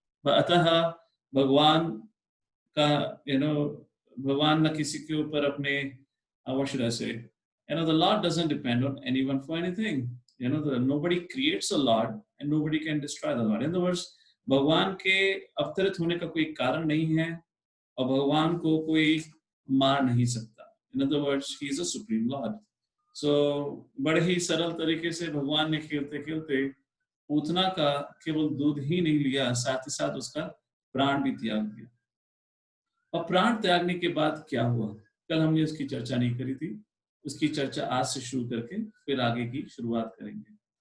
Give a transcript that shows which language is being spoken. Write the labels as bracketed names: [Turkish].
[Hindi] अतः भगवान का भगवान न किसी के ऊपर अपने [English] the Lord doesn't depend on anyone for anything. Nobody creates a Lord and nobody can destroy the Lord. In other words, [Hindi] भगवान के अवतरित होने का कोई कारण नहीं है और भगवान को कोई मार नहीं सकता। [English] In other words, he is a supreme Lord. [Hindi] So बड़े ही सरल तरीके से भगवान ने खेलते खेलते पूतना का केवल दूध ही नहीं लिया, साथ ही साथ उसका प्राण भी त्याग दिया। और प्राण त्यागने के बाद क्या हुआ, कल हमने उसकी चर्चा नहीं करी थी। उसकी चर्चा आज से शुरू करके फिर आगे की शुरुआत करेंगे।